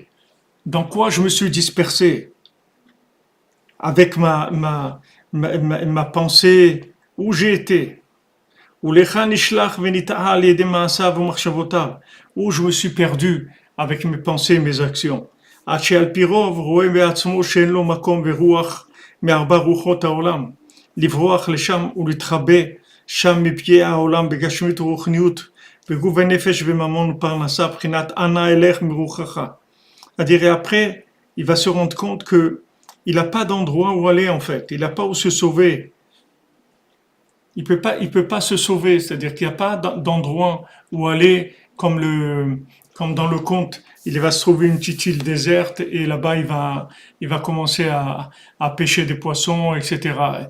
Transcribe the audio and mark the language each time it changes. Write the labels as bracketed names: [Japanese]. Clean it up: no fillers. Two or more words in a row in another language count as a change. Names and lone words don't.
[French] Dans quoi je me suis dispersé? Avec ma pensée, où j'ai été. Où je me suis perdu avec mes pensées et mes actions. [Hebrew] עד שעל פי רוב רואה בעצמו שאין לו מקום ורוח מארבע רוחות העולם, לברוח לשם ולהתחבא שם מפגיעי העולם בגשמיות ורוחניות, בגוף ונפש וממון ופרנסה, בחינת אנא אלך מרוחך. [French] C'est-à-dire, et après, il va se rendre compte que il n'a pas d'endroit où aller en fait, il n'a pas où se sauver. Il peut pas se sauver, c'est-à-dire qu'il n'y a pas d'endroit où aller comme dans le conte. Il va se trouver une petite île déserte et là-bas il va commencer à pêcher des poissons, etc.